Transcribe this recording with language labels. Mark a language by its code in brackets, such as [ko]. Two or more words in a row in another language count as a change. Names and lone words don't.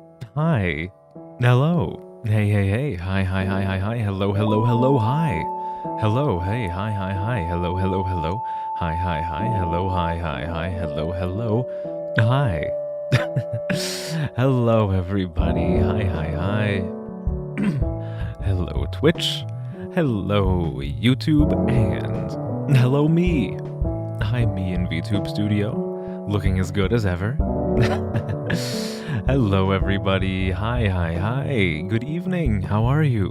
[en] Hi. Hello. Hey, hey, hey. Hi, hi, hi, hi, hi. Hello, hello, hello, hi. Hello, hey, hi, hi, hi. Hello, hello, hello. Hi, hi, hi. Hello, hi, hi, hi. Hello, hello. Hi. Hello, everybody. Hi, hi, hi. Hello, Twitch. Hello, YouTube. And hello, me. Hi, me in VTube Studio. Looking as good as ever. Hello, everybody. Hi, hi, hi. Good evening. How are you?